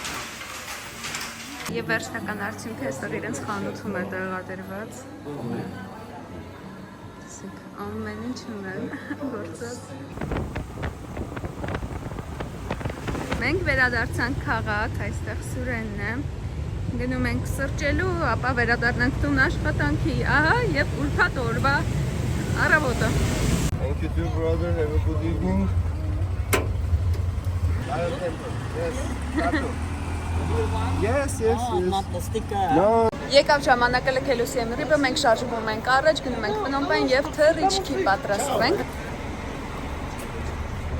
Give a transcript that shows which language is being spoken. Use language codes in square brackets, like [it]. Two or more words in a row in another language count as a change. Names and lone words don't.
[hy] Եվ վերջնական արդյունքը այստեղ իրենց խանութում է տեղադրված։ Ամեն ինչ ունեն գործած։ Մենք վերադարձանք քաղաք, այստեղ Սուրենն է։ Գնում ենք սրճելու, ապա վերադառնանք տուն աշխատանքի, ահա եւ ուրբաթ օրվա առավոտը։ [en] Thank you too, brother. Have a good evening. Yes, yes, yes. Not the sticker. No. [hy] Եկավ ժամանակը լքելու Siem Reap-ը, մենք շարժվում ենք առաջ, գնում ենք Փնոմ Պեն եւ թռիչքի պատրաստվում ենք։